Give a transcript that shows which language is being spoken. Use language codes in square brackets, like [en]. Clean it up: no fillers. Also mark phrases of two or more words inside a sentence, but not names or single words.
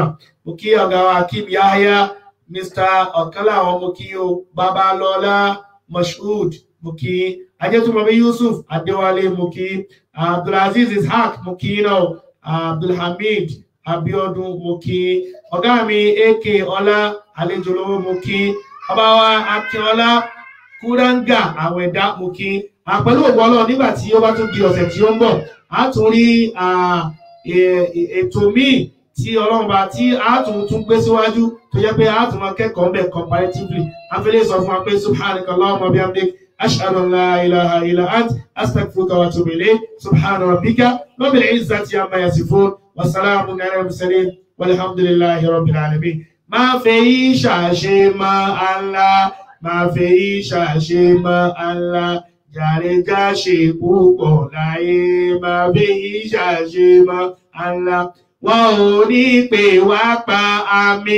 [yo] Mo kí ọ̀gá wa Akim Yahya, Mr. Ọ̀kánláwọn mo kí o, Babalọ́lá Mashood mo kí, Ajẹ́túmọ̀bí Yusuf Adéwálé mo kí, Abdulaziz Ishaq mo kí náà, Abdulhamid Abiodun mo kí, ọ̀gá mi AK Ọlá Àlejòlówó mo kí, ọba wa Akínọlá Kúrángà Àwẹ̀dá mo kí. Pẹ̀lú ògbọ́ Ọlọ́run nígbà tí ó bá tún di ọ̀sẹ̀ tí ó ń bọ̀ a tún rí ètò míì tí Ọlọ́run bá tí a tún gbé síwájú tó jẹ́ pé a tún máa kẹ́kọ̀ọ́ bẹ̀ comparatively. A fẹ́ lè sọ fún wa pé [ar] سبحانك اللهم وبحمدك أشهد أن لا إله إلا أنت أستغفرك وأتوب إليك سبحان ربك رب العزة عما يصفون وسلام على المرسلين والحمد لله رب العالمين. [yo] Má fẹ́ yí ṣàṣe mọ́ Allah, má fẹ́ yí ṣàṣe mọ́ Allah. Jàrẹ̀já ṣe púpọ̀ láyé máa bí ìṣàṣe mọ́ Allah. Wọ́n ò ní pè wá pa àmì.